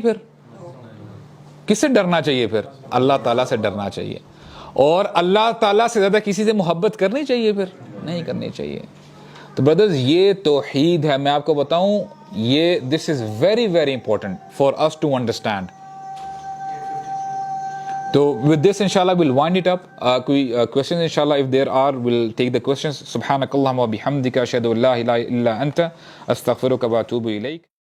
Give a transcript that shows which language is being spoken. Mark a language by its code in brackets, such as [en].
[ur] پھر کس سے ڈرنا چاہیے؟ پھر اللہ تعالیٰ سے ڈرنا چاہیے. اور اللہ تعالیٰ سے زیادہ کسی سے محبت کرنی چاہیے؟ پھر نہیں کرنی چاہیے. تو بردرز یہ توحید ہے. میں آپ کو بتاؤں یہ [en] This is very very important for us to understand. تو with this inshallah we'll wind it up. کوئی questions inshallah if there are we'll take the questions. [ar] سبحانک اللہم و بحمدک اشہد ان لا الہ الا انت استغفرک و اتوب الیک.